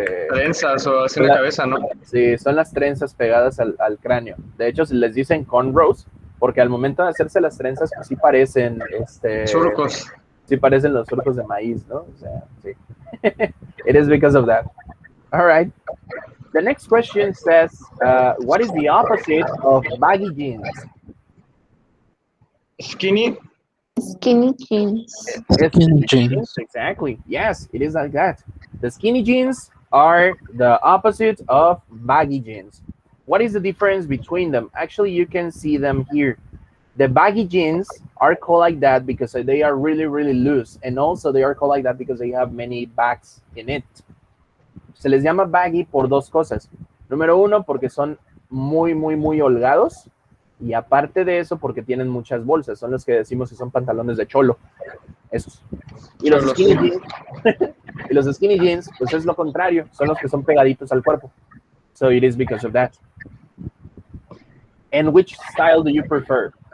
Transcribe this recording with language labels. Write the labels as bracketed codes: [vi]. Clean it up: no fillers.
[es] Trenzas o así en la cabeza, ¿no? Sí, son las trenzas pegadas al cráneo. De hecho, se les dicen cornrows, porque al momento de hacerse las trenzas, pues sí parecen surcos. Sí parecen los surcos de maíz, ¿no? O sea, sí. [en] It is because of that. All right. The next question says, what is the opposite of baggy jeans? Skinny. Skinny jeans. Skinny jeans. Exactly. Yes, it is like that. The skinny jeans are the opposite of baggy jeans. What is the difference between them? Actually, you can see them here. The baggy jeans are called like that because they are really, really loose. And also they are called like that because they have many bags in it. [es] Se les llama baggy por 2 cosas. Número 1, porque son muy, muy, muy holgados. Y aparte de eso, porque tienen muchas bolsas. Son los que decimos que son pantalones de cholo. Esos. Y los skinny jeans, y los skinny jeans, pues es lo contrario. Son los que son pegaditos al cuerpo. [en] So it is because of that. And which style do you prefer?